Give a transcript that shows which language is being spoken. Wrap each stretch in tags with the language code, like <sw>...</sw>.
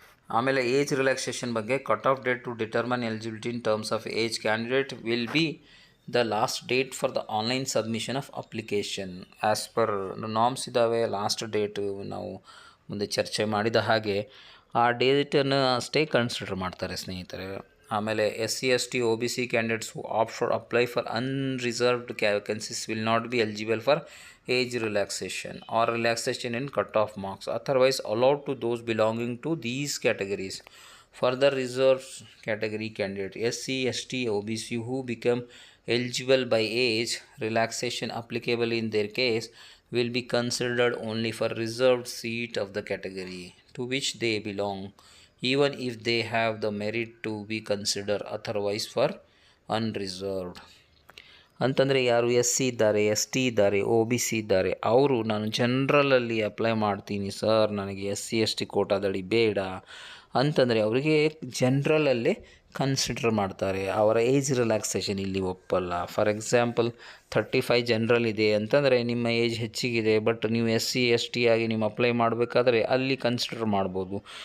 <kn>ಆಮೇಲೆ age relaxation ಬಗ್ಗೆ,</kn> <en>Cut off date to determine eligibility in terms of age candidate will be the last date for the online submission of application. As per norms</en> <kn>ಇದ್ದಾವೆ. Last date ನಾವು ಮುಂದೆ ಚರ್ಚೆ ಮಾಡಿದ ಹಾಗೆ ಆ ಡೇಟನ್ನು ಅಷ್ಟೇ ಕನ್ಸಿಡರ್ ಮಾಡ್ತಾರೆ ಸ್ನೇಹಿತರೆ.</kn> <en>ಆಮೇಲೆ SC ST OBC candidates who opt for apply for unreserved vacancies will not be eligible for age relaxation or relaxation in cut-off marks otherwise allowed to those belonging to these categories. Further reserved category candidate SC ST OBC who become eligible by age relaxation applicable in their case will be considered only for reserved seat of the category to which they belong, even if they have the merit to be considered otherwise for unreserved.</en> <kn>ಅಂತಂದರೆ ಯಾರು SC ಇದ್ದಾರೆ, ST ಇದ್ದಾರೆ, OBC ಇದ್ದಾರೆ, ಅವರು ನಾನು ಜನರಲಲ್ಲಿ apply ಮಾಡ್ತೀನಿ sir, ನನಗೆ SC ST ಕೋಟಾದಡಿ ಬೇಡ ಅಂತಂದರೆ ಅವರಿಗೆ ಜನರಲಲ್ಲೇ ಕನ್ಸಿಡರ್ ಮಾಡ್ತಾರೆ. ಅವರ ಏಜ್ ರಿಲ್ಯಾಕ್ಸೇಷನ್ ಇಲ್ಲಿ ಒಪ್ಪಲ್ಲ. ಫಾರ್ ಎಕ್ಸಾಂಪಲ್ 35 ಜನರಲ್ ಇದೆ ಅಂತಂದರೆ ನಿಮ್ಮ ಏಜ್ ಹೆಚ್ಚಿಗಿದೆ, ಬಟ್ ನೀವು SC ST ಆಗಿ ನೀವು ಅಪ್ಲೈ ಮಾಡಬೇಕಾದ್ರೆ ಅಲ್ಲಿ ಕನ್ಸಿಡರ್ ಮಾಡ್ಬೋದು.</kn>